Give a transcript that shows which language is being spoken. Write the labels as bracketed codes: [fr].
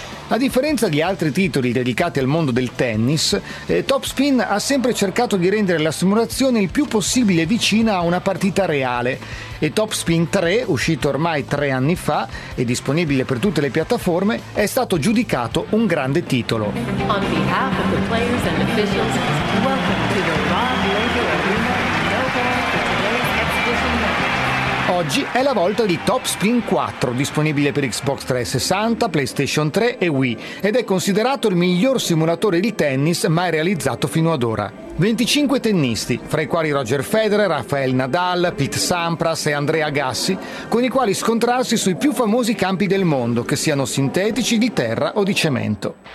[it] A differenza di altri titoli dedicati al mondo del tennis, Top Spin ha sempre cercato di rendere la simulazione il più possibile vicina a una partita reale, e Top Spin 3, uscito ormai 3 anni fa e disponibile per tutte le piattaforme, è stato giudicato un grande titolo. [en] On behalf of the players and officials, welcome to the Rod Laver Arena. [it] Oggi è la volta di Top Spin 4, disponibile per Xbox 360, PlayStation 3 e Wii, ed è considerato il miglior simulatore di tennis mai realizzato fino ad ora. 25 tennisti, fra i quali Roger Federer, Rafael Nadal, Pete Sampras e Andrea Agassi, con i quali scontrarsi sui più famosi campi del mondo, che siano sintetici, di terra o di cemento.